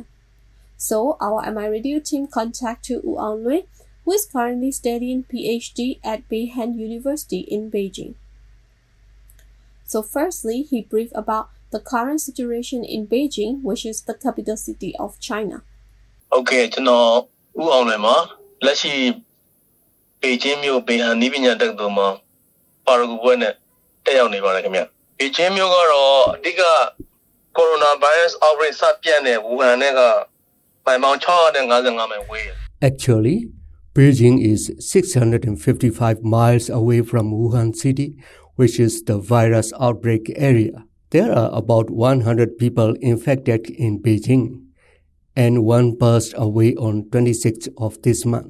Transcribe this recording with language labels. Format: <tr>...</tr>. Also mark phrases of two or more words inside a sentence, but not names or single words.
<en>So our MI Radio team contacted Wu Anglin, who is currently studying PhD at Beijing University in Beijing. So firstly, he briefed about the current situation in Beijing, which is the capital city of China.</en> <my>Okay, ကျွန်တော်ဥအောင်လွင်မှာလက်ရှိပေကျင်းမြို့ပေဟန်နိပညာတက္ကသိုလ်မှာပါရဂူပွဲနဲ့တက်ရောက်နေပါတယ်ခင်ဗျ။ပေကျင်းမြို့ကတော့အဓိက</my> <en>coronavirus outbreak</en> <my>စပြန့်တဲ့ဝူဟန်နဲ့ကမိုင်ပေါင်း655မိုင်ဝေးတယ်။</my> <en>Actually, Beijing is 655 miles away from Wuhan city, which is the virus outbreak area. There are about 100 people infected in Beijing, and one passed away on 26th of this month.</en>